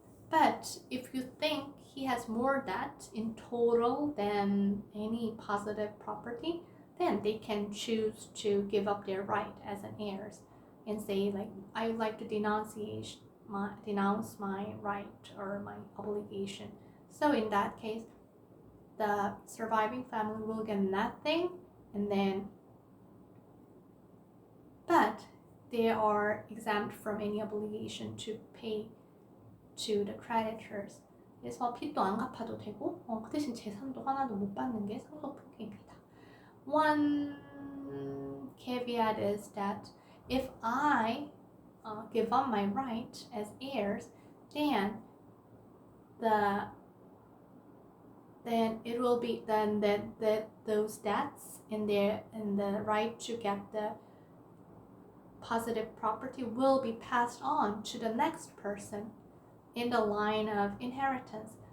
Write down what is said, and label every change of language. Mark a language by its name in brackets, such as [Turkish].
[English] But if you think he has more debt in total than any positive property, then they can choose to give up their right as an heirs and say like, I would like to denounce my right or my obligation. So in that case, the surviving family will get nothing, and then but they are exempt from any obligation to pay to the creditors. [Korean] 그래서 빚도 안 갚아도 되고 그 대신 재산도 하나도 못 받는 게 상속포기입니다. [English] One caveat is that if I give up my right as heirs, then it will be that those debts and the right to get the positive property will be passed on to the next person in the line of inheritance.